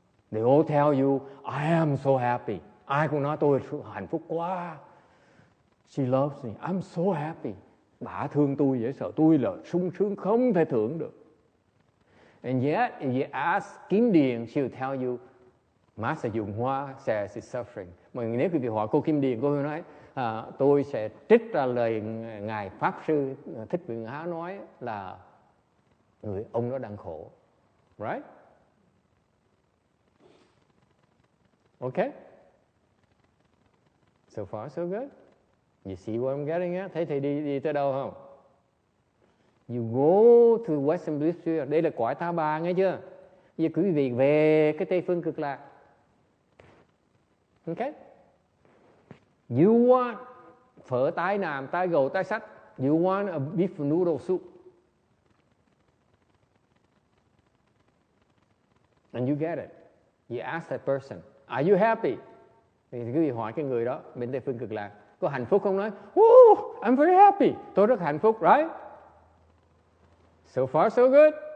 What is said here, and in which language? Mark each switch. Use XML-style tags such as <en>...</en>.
<en>They all tell you, I am so happy.</en> <vi>Ai cũng nói tôi hạnh phúc quá.</vi> <en>She loves me. I'm so happy.</en> <vi>Bà thương tôi dễ sợ. Tôi là sung sướng không thể tưởng được.</vi> <en>And yet, if you ask Kim Điền, she'll tell you, Master Dụng Hoa says it's suffering.</en> <vi>Mà nếu quý vị hỏi cô Kim Điền, cô nói, tôi sẽ trích ra lời Ngài Pháp Sư Thích Viên Há nói là ông đó đang khổ.</vi> <en>Right? Okay? So far so good. You see what I'm getting at?</en> <vi>Thấy thầy đi tới đâu không?</vi> <en>You go to Western Bliss Sphere.</en> <vi>Đây là cõi Ta Bà, nghe chưa? Giờ quý vị về cái Tây Phương Cực Lạc.</vi> <en>Okay? You want phở tái nàm, tái gầu, tái sách. You want a beef noodle soup. And you get it. You ask that person, are you happy?</en> <vi>Thì quý vị hỏi cái người đó bên Tây Phương Cực Lạc, có hạnh phúc không? Nói,</vi> <en>I'm very happy.</en> <vi>Tôi rất hạnh phúc,</vi> <en>right? So far so good.</en>